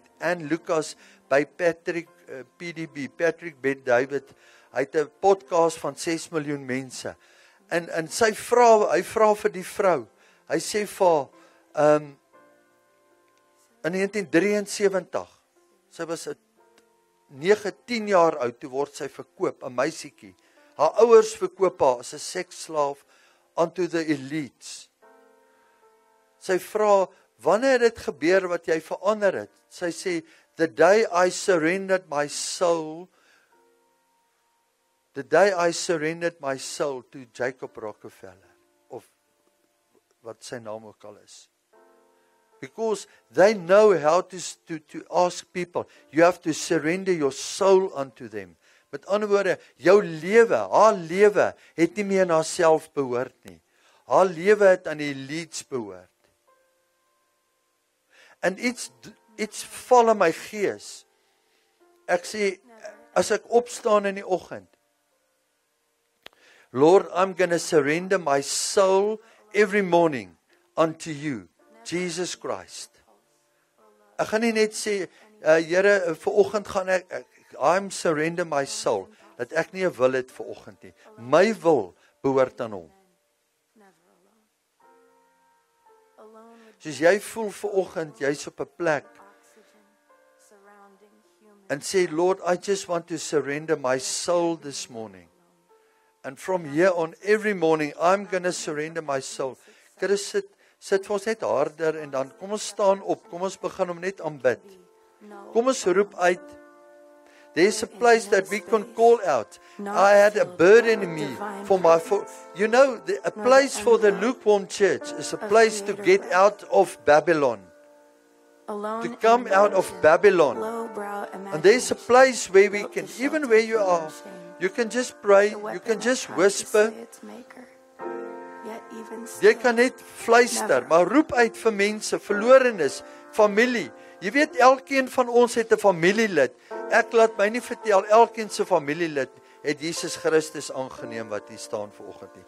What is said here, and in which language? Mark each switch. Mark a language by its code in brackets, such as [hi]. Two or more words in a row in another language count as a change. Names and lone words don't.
[af] Anne Lucas by Patrick Bet David. Hy het 'n podcast van 6 miljoen mense. En hy vra vir die vrou. Hy sê vir in 1973, sy was 9-10 jaar oud, toe word sy verkoop, 'n meisietjie. Haar ouers verkoop haar as 'n seksslaaf [en] onto the elites. [af] Sy vra, wanneer het dit gebeur wat jy verander het? Sy sê, [en] the day I surrendered my soul to Jacob Rockefeller, [af] of wat sy naam ook al is. [en] Because they know how to ask people. You have to surrender your soul unto them. [af] Met ander woorde, jou lewe, haar lewe, het nie meer aan haarself behoort nie. Haar lewe het aan die elites behoort. En iets val in my gees. Ek sê, as ek opstaan in die oggend, [en] Lord, I'm going to surrender my soul every morning unto you, Jesus Christ. [af] Ek gaan nie net sê, Here, vanoggend gaan [en] I'm surrender my soul, [af] dat ek nie 'n wil het vanoggend nie. My wil behoort aan hom. Soos jy voel vanoggend, jy's op 'n plek, en sê, [en] Lord, I just want to surrender my soul this morning. And from here on, every morning, I'm going to surrender my soul. [af] Chris, sit vir ons net harder, en dan kom ons staan op, kom ons begin om net aanbid. Kom ons roep uit. [en] There's a place that we can call out. I had a burden in me a place for the lukewarm church is a place to get out of Babylon. To come out of Babylon. And there's a place where we can, even where you are, you can just pray, you can just whisper. [af] Jy kan net fluister, maar roep uit vir mense, verlorenes, familie. Jy weet, elkeen van ons het 'n familielid. Ek laat my nie vertel, elkeen se familielid het Jesus Christus aangeneem wat hier staan vanoggend nie.